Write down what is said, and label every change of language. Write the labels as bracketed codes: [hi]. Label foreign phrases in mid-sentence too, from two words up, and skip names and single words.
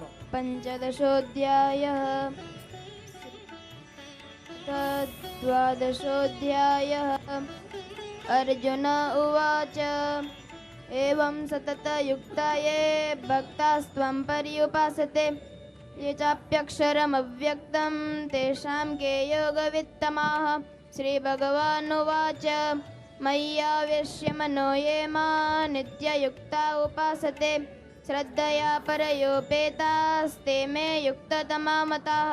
[sa] पंचदशोध्याय. द्वादशोध्याय. अर्जुन उवाच एवं सततयुक्ताये भक्तास्त्वं पर्युपासते ये चाप्यक्षरमव्यक्तं तेषां के योगवित्तमाः. श्रीभगवानुवाच मय्यावेश्य मनो ये मां नित्ययुक्ता उपासते श्रद्धया परयोपेतास्ते मे युक्ततमा मताः.